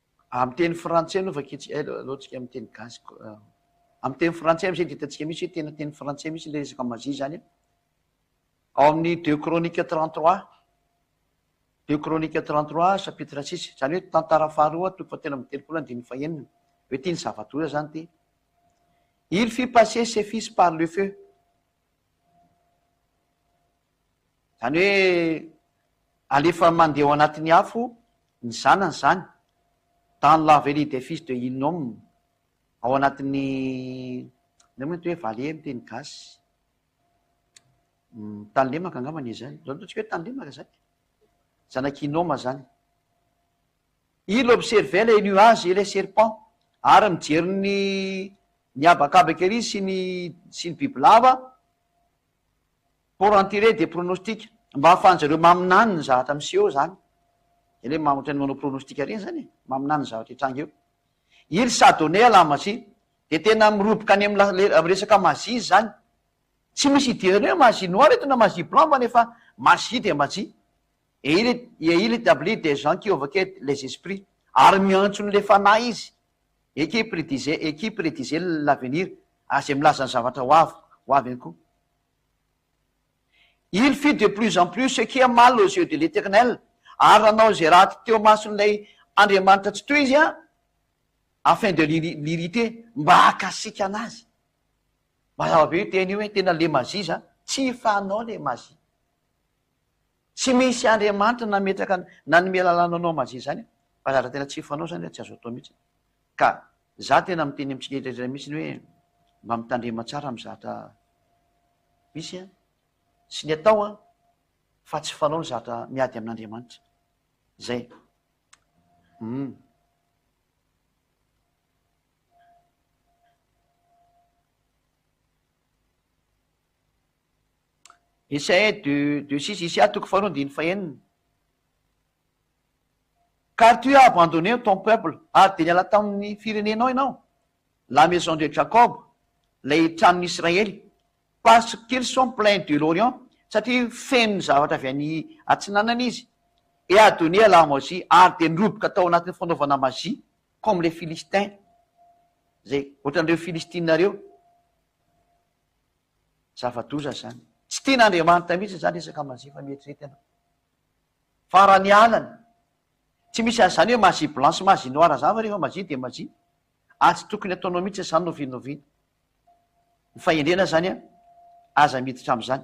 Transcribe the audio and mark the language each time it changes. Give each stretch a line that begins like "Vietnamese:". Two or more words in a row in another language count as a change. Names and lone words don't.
Malagasy: Amin'ny teny frantsay no loatsika amin'ny teny gasy. Amin'ny teny frantsay am'zay de hitantsika misy hoe tena teny frantsay misy le resaka mazy zany. Ao amin'ny 2 Chroniques 33, 2 Chroniques 33 chapitre 6, zany hoe tantara faharoa toko fatelo amby telopolo andiny fahenina. Hoe ty ny zava-doza zany ty.
French: Il fit passer ses fils par le feu.
Malagasy: Zany hoe alefa mandeha ao anatin'ny afo ny zanany zany.
French: Dans la vallée des fils de Hinnom,
Malagasy: ao anatin'ny mety hoe vale miteny gasy. Tany lemaka angambany izy zany. Zao ataontsika hoe tany lemaka zany. Zanaky Hinnom zany.
French: Il observait les nuages et les serpents.
Malagasy: Ary mijery ny abakabaka ery sy ny bibilava
French: pour en tirer des pronostics.
Malagasy: Mba hahafahanjareo maminany ny zavatra miseho zany. Ele mamotra ny manao pronostika reny zany, maminany zavatra hitranga eo.
French: Il s'adonnait à la magie,
Malagasy: de tena miroboka any amin'ny resaka magie zany. Tsy misy idirany hoe
French: magie noire
Malagasy: eto na
French: magie blanc
Malagasy: fa nefa
French: magie de magie. Et il établit des gens qui évoquaient les esprits.
Malagasy: Ary miantso ny le fanahy izy.
French: Et qui prédisait l'avenir.
Malagasy: Azay milaza ny zavatra ho avy ihany koa.
French: Il fit de plus en plus ce qui est mal aux yeux de l'Éternel.
Malagasy: Ary nanao zay raha teo mason'ilay Andriamanitra tsy toy izy
French: afin de l'irriter,
Malagasy: mba hakasika anazy. Mazava be io teny io hoe tena le mazie zany, tsy fanao le mazie. Tsy misy Andriamanitra nametraka nanome lalàna anao mazie zany, fa zavatra tena tsy fanao zany tsy azo atao mihitsy. Ka za tena miteny amitsika mihitsy hoe mba mitandrema tsara amin'ny zavatra misy sy ny atao fa tsy fanao ny zavatra miady amin'Andriamanitra. Zay. Isaïe de 6 ici toko faharoa andiny fahenina.
French: Car tu as abandonné ton peuple,
Malagasy: ary de niala tamin'ny firenenao ianao,
French: la maison de Jacob,
Malagasy: lay tranon'Israëly,
French: parce qu'ils sont pleins de l'Orient,
Malagasy: satria feno zavatra avy any atsinanana izy.
French: Et a donné à la magie,
Malagasy: ary de niroboka tao anatin'ny fanaovana magie,
French: comme les Philistins.
Malagasy: Zay, ohatran'ireo Filistinareo. Zava-doza zany. Tsy tian'Andriamanitra mihitsy zany resaka magie fa mieritrereta. Fa raha ny alany, tsy misy azany hoe
French: magie blanche, magie noire
Malagasy: zany fa rehefa
French: magie de magie.
Malagasy: Ary tsy tokony ataonao mihitsy zany novinoviana. Ny fahendrena zany aza miditra am'zany.